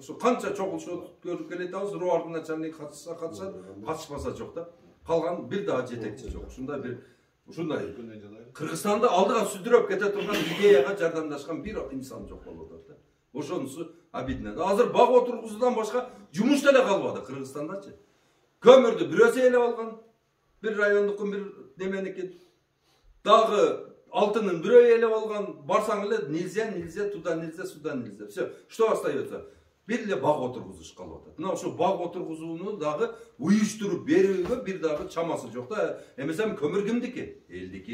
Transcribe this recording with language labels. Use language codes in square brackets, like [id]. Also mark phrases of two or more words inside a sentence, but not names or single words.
[ky] Ошо канча чогулуп көрүп келет абыз, руардын начальник катышса катышат, катышпаса жок да. Калган бир дагы жетекчи жок. Ушундай бир ушундай Кыргызстанды алдыга сүдүрөп кете турган идеяга жардамдашкан бир инсан жок болуп атат да. Ошонусу обидно. Азыр баг отургузуудан башка жумуш деле калбады Кыргызстандачы. Kömürdü biröse ele algan, bir rayondukun bir неменики. Дагы алтынын бирөө элеп алган, барсаң эле [ru] нельзя, туда нельзя, сюда нельзя. Все, что остается? [ky] Бир эле баг отургузуш калып атат. Мына ошо баг отургузууну дагы уюштуруп берүүгө бир дагы чамасы жок да. Эмесем көмүр кимдики? Элдики.